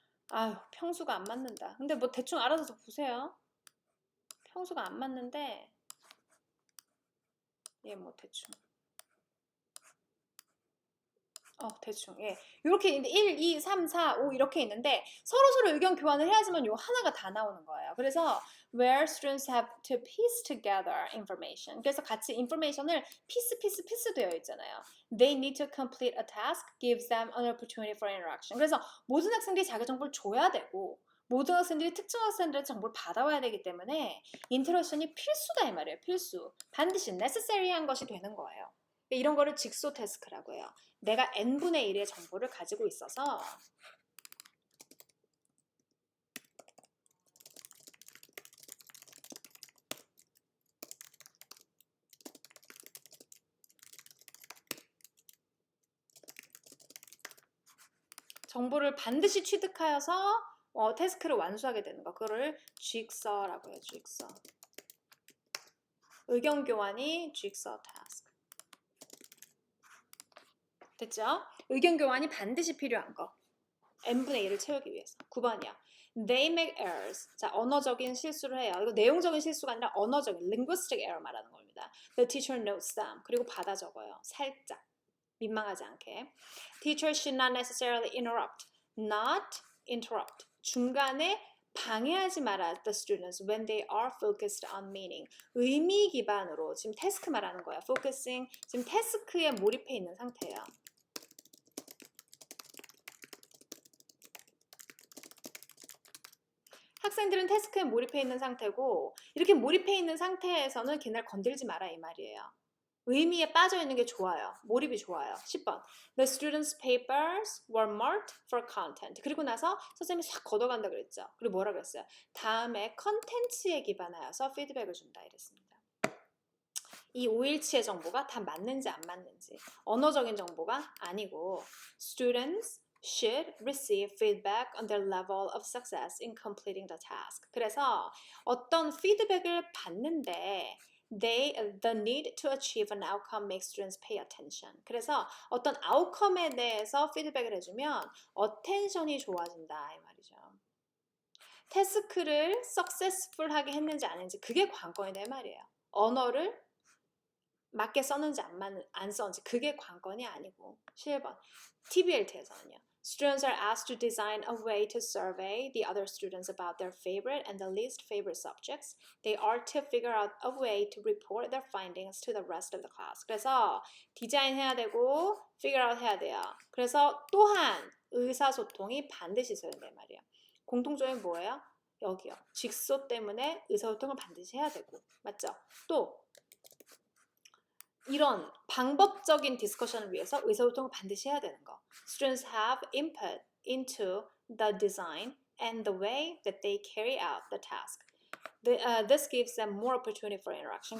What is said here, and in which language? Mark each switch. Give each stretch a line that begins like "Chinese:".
Korean: 아유, 평수가 안 맞는다. 근데 뭐 대충 알아서 보세요. 평수가 안 맞는데 얘 뭐 대충 대충 예 이렇게 있는데 1, 2, 3, 4, 5 이렇게 있는데 서로 의견 교환을 해야지만 요 하나가 다 나오는 거예요.
English: 그래서 where students have to piece together information.
Korean: 그래서 같이 information을 piece 되어 있잖아요.
English: They need to complete a task, gives them an opportunity for interaction.
Korean: 그래서 모든 학생들이 자기 정보를 줘야 되고 모든 학생들이 특정 학생들의 정보를 받아와야 되기 때문에 인터랙션이 필수다 이 말이에요. 필수. 반드시 necessary한 것이 되는 거예요. 이런 거를 직소 태스크라고 해요. 내가 n분의 1의 정보를 가지고 있어서 정보를 반드시 취득하여서 태스크를 완수하게 되는 거. 그거를 jigsaw라고 해요. jigsaw. 의견 교환이 jigsaw task. 됐죠? 의견 교환이 반드시 필요한 거. n분의 1을 채우기 위해서. 9번이요.
English: They make errors.
Korean: 자, 언어적인 실수를 해요. 이거 내용적인 실수가 아니라 언어적인 linguistic error 말하는 겁니다.
English: The teacher notes them.
Korean: 그리고 받아 적어요. 살짝. 민망하지 않게.
English: Teacher should not necessarily interrupt. Not interrupt.
Korean: 중간에 방해하지 마라
English: the students when they are focused on meaning.
Korean: 의미 기반으로 지금 태스크 말하는 거야.
English: focusing.
Korean: 지금 태스크에 몰입해 있는 상태예요. 학생들은 태스크에 몰입해 있는 상태고 이렇게 몰입해 있는 상태에서는 걔네를 건들지 마라 이 말이에요. 의미에 빠져 있는 게 좋아요. 몰입이 좋아요. 10번.
English: The students' papers were marked for content.
Korean: 그리고 나서 선생님이 싹 걷어간다 그랬죠. 그리고 뭐라 그랬어요? 다음에 컨텐츠에 기반하여서 피드백을 준다 이랬습니다. 이 5일치의 정보가 다 맞는지 안 맞는지 언어적인 정보가 아니고
English: students should receive feedback on their level of success in completing the task.
Korean: 그래서 어떤 피드백을 받는데
English: the need to achieve an outcome makes students pay attention.
Korean: 그래서 어떤 아웃컴에 대해서 피드백을 해주면 attention이 좋아진다 이 말이죠. 태스크를 successful하게 했는지 안 했는지 그게 관건이다 이 말이에요. 언어를 맞게 썼는지 안 썼는지 그게 관건이 아니고 11번 TBLT에서는요.
English: Students are asked to design a way to survey the other students about their favorite and the least favorite subjects. They are to figure out a way to report their findings to the rest of the class.
Korean: 그래서 디자인해야 되고 figure out 해야 돼요. 그래서 또한 의사소통이 반드시 있어야 된단 말이에요. 공통점이 뭐예요? 여기요. 직소 때문에 의사소통을 반드시 해야 되고 맞죠? 또 이런 방법적인 디스커션을 위해서 의사소통을 반드시 해야 되는 거.
English: Students have input into the design and the way that they carry out the task. This gives them more opportunity for interaction.